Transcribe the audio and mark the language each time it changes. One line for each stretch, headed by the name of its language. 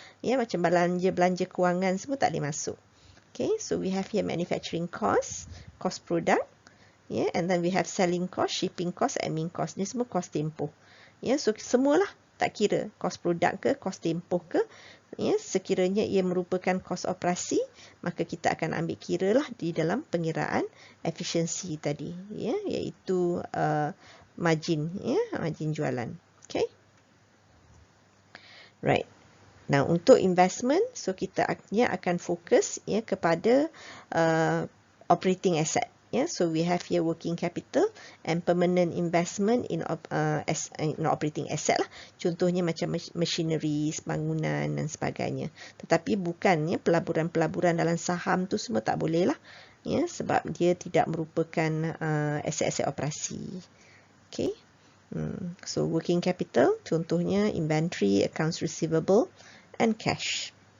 Malay: Ya, macam belanja kewangan semua tak boleh masuk.
English: Okay, so we have here manufacturing cost, cost product, yeah, and then we have selling cost, shipping cost, admin cost.
Malay: Ni semua cost tempoh. Ya, so semualah tak kira cost product ke, cost tempoh ke. Ya, sekiranya ia merupakan kos operasi, maka kita akan ambil kira lah di dalam pengiraan efisiensi tadi, ya, iaitu margin ya, margin jualan. Okay.
English: Right. Now
Malay: untuk investment, so kita akan fokus ya kepada operating asset.
English: Ya, so we have here working capital and permanent investment in operating asset lah.
Malay: Contohnya macam machinery, bangunan dan sebagainya. Tetapi bukan ya pelaburan-pelaburan dalam saham tu semua tak boleh lah. Ya, sebab dia tidak merupakan aset-aset operasi. Okay.
English: So working capital contohnya inventory, accounts receivable and cash.